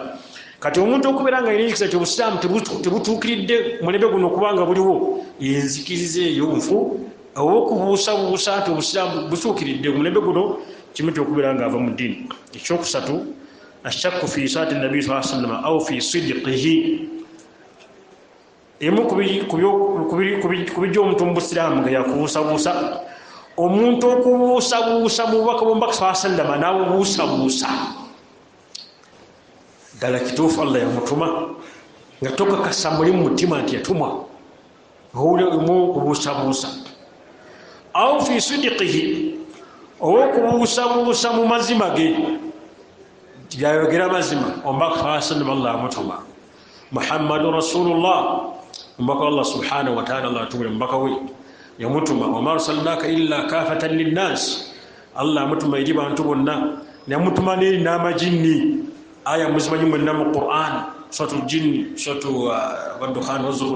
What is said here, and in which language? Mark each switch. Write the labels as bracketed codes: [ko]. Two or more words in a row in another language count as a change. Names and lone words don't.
[lg] Kati omuntu okubeera nga alina ekisa ky'obusiraamu tebutuukiridde mulembe guno okubanga buliwo, enzikiriza eyo nfu. Oba okubuusabuusa nti obusiraamu butuukiridde mulembe guno, kimu ky'okubeera ng'ava mu ddiini. [ar] Ekyokusatu, الشك في ساعة النبي صلى الله عليه وسلم أو في صدقه. [lg] Emu kubijja omuntu mu busiraamu nga yakubuusabuusa. Omuntu okubuusabuusa mu bubaka bw'omubaka [ar] صلى الله عليه وسلم [lg] n'abubuusabuusa. Ddala kituufu Allah yamutuma nga tokakasa muli mu mutima nti yatumwa. Owulemu okubuusabuusa. [ar] أو في صدقه, [lg] oba okubuusabuusa mu mazima ge. Byayogera mazima, omubaka [ar] صلى الله عليه وسلم [lg] Allah yamutuma. [ar] محمد رسول الله, [lg] omubaka Allah [ar] سبحانه وتعالى, [lg] Allah atumire omubaka we yamutuma. [ar] وما أرسلناك إلا كافة للناس, Allah [lg] yamutuma eri bantu bonna. Yamutuma n'eri n'amajinni. Aya muzimanyi mwenna mu Qur'an, suratul jinni, suratul Wadukhan wa Zukhruf.